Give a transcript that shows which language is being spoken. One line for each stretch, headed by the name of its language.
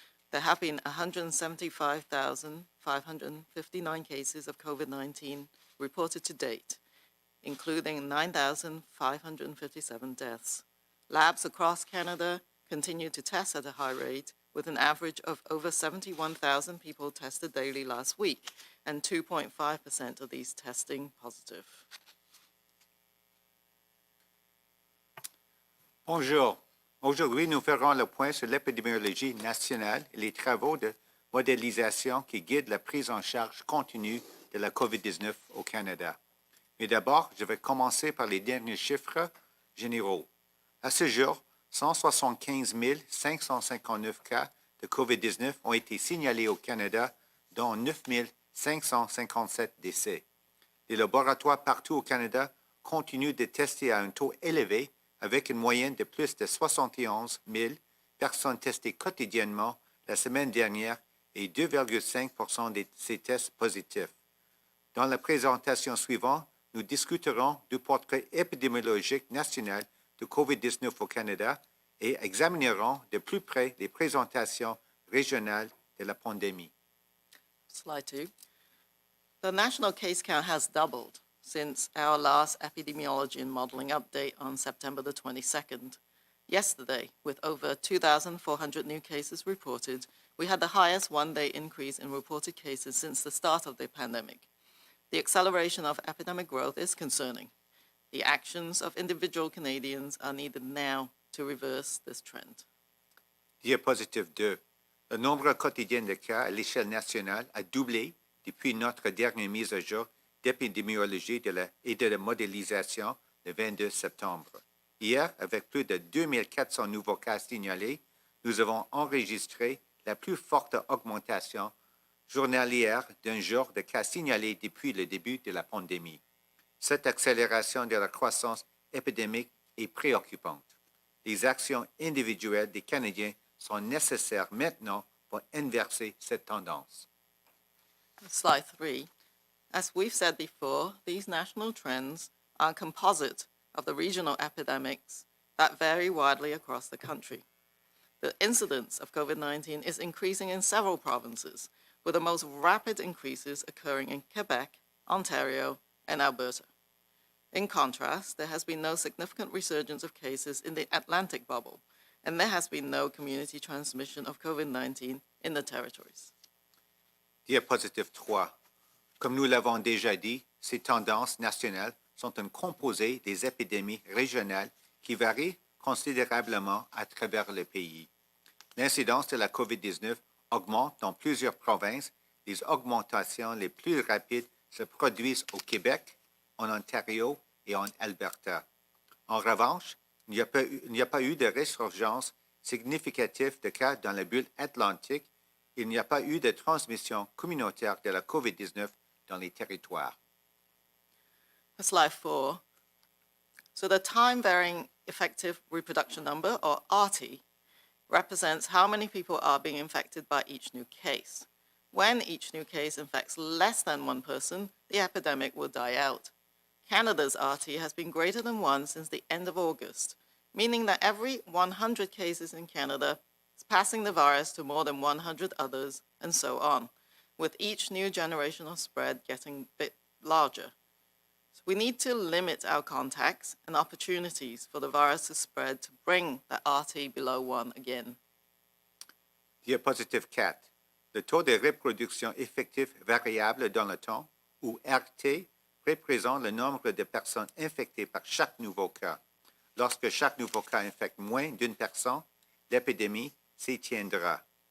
English: There have been 175,559 cases of COVID-19 reported to date, including 9,557 deaths. Labs across Canada continue to test at a high rate, with an average of over 71,000 people tested daily last week, and 2.5% of these testing positive.
French: Bonjour. Aujourd'hui, nous ferons le point sur l'épidémiologie nationale et les travaux de modélisation qui guident la prise en charge continue de la COVID-19 au Canada. Mais d'abord, je vais commencer par les derniers chiffres généraux. À ce jour, 175 559 cas de COVID-19 ont été signalés au Canada, dont 9 557 décès. Les laboratoires partout au Canada continuent de tester à un taux élevé, avec une moyenne de plus de 71 000 personnes testées quotidiennement la semaine dernière et 2,5% de ces tests positifs. Dans la présentation suivante, nous discuterons du portrait épidémiologique national de COVID-19 au Canada et examinerons de plus près les présentations régionales de la pandémie.
English: Slide 2. The national case count has doubled since our last epidemiology and modeling update on September the 22nd. Yesterday, with over 2,400 new cases reported, we had the highest one-day increase in reported cases since the start of the pandemic. The acceleration of epidemic growth is concerning. The actions of individual Canadians are needed now to reverse this trend.
French: Diapositive 2. Le nombre quotidien de cas à l'échelle nationale a doublé depuis notre dernière mise à jour d'épidémiologie et de la modélisation le 22 septembre. Hier, avec plus de 2400 nouveaux cas signalés, nous avons enregistré la plus forte augmentation journalière d'un jour de cas signalés depuis le début de la pandémie. Cette accélération de la croissance épidémique est préoccupante. Les actions individuelles des Canadiens sont nécessaires maintenant pour inverser cette tendance.
English: Slide 3. As we've said before, these national trends are a composite of the regional epidemics that vary widely across the country. The incidence of COVID-19 is increasing in several provinces, with the most rapid increases occurring in Quebec, Ontario, and Alberta. In contrast, there has been no significant resurgence of cases in the Atlantic bubble, and there has been no community transmission of COVID-19 in the territories.
French: Diapositive 3. Comme nous l'avons déjà dit, ces tendances nationales sont un composé des épidémies régionales qui varient considérablement à travers le pays. L'incidence de la COVID-19 augmente dans plusieurs provinces. Les augmentations les plus rapides se produisent au Québec, en Ontario et en Alberta. En revanche, il n'y a pas eu de résurgence significative de cas dans la bulle atlantique. Il n'y a pas eu de transmission communautaire de la COVID-19 dans les territoires.
English: Slide 4. So the time-varying effective reproduction number, or RT, represents how many people are being infected by each new case. When each new case infects less than one person, the epidemic will die out. Canada's RT has been greater than 1 since the end of August, meaning that every 100 cases in Canada is passing the virus to more than 100 others, and so on, with each new generation of spread getting a bit larger. So we need to limit our contacts and opportunities for the virus to spread to bring the RT below 1 again.
French: Diapositive 4. Le taux de reproduction effectif variable dans le temps, ou RT, représente le nombre de personnes infectées par chaque nouveau cas. Lorsque chaque nouveau cas infecte moins d'une personne, l'épidémie s'éteindra.